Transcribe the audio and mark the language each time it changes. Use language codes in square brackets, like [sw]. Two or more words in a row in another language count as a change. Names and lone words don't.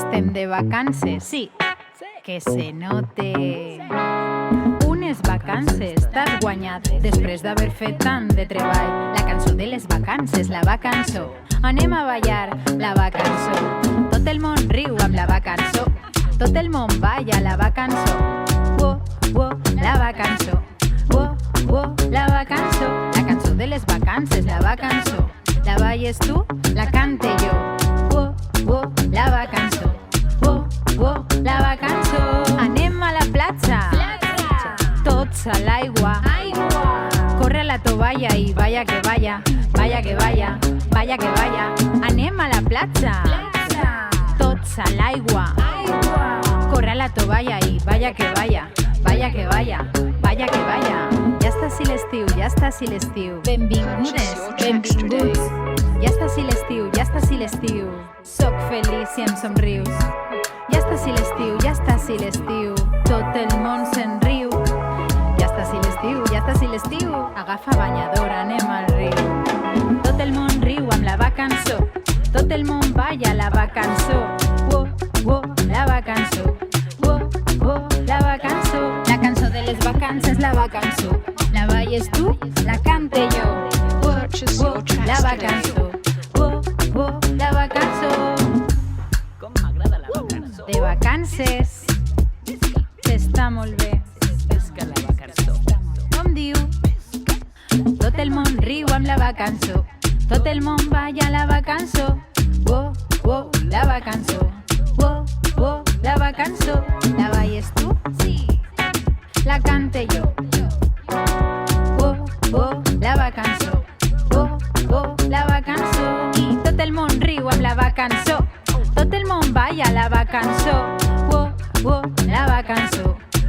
[ca] anem de vacances, sí, [es] que se note. [ca] Unes vacances t'has guanyat després d'haver fet tant de treball. La cançó de les vacances, la vacançó. Anem a ballar la vacançó. Tot el món riu amb la vacançó. Tot el món balla la vacançó. Wo, wo, la vacançó. Wo, wo, la vacançó. La cançó de les vacances, la vacançó. La balles tu, la cante jo. Wo, wo, la vacançó. Wo, wo, la vacançó. Anem a la platja. Tots a l'aigua. Corre a la tovalla i [es] vaya que vaya. Vaya que vaya, vaya que vaya. [ca] Anem a la platja. Tots a l'aigua. Corre a la tovalla i [es] vaya que vaya. Vaya que vaya, vaya que vaya. [ca] Ja està si l'estiu, ja està si l'estiu. Benvingudes, benvinguts. Ja està si l'estiu, ja està si l'estiu. Soc feliç si em somrius. Ja està si l'estiu, ja està si l'estiu. Tot el món se'n riu. Ja està si l'estiu, ja està si l'estiu. Agafa banyador, anem al riu. Tot el món riu amb la vacançó. Tot el món balla la vacançó. Wo, wo, la vacançó. Wo, wo, la vacançó. La cançó de les vacances, la vacançó. La balles tu, la cante jo. Wo, wo, la vacançó. Wo, wo, la vacançó. Com m'agrada la vacançó. De vacances. S'està molt bé. Pesca la vacançó. Com diu? Tot el món riu amb la vacançó. Tot el món balla la vacançó. Wo, wo, la vacançó. Wo, wo, la vacançó. La balles tu? Sí. La cante jo. Wo, wo, la vacançó. Wo, wo, la vacançó. I tot el món riu amb la vacançó. Tot el món balla la vacançó. Wo, wo, la vacançó.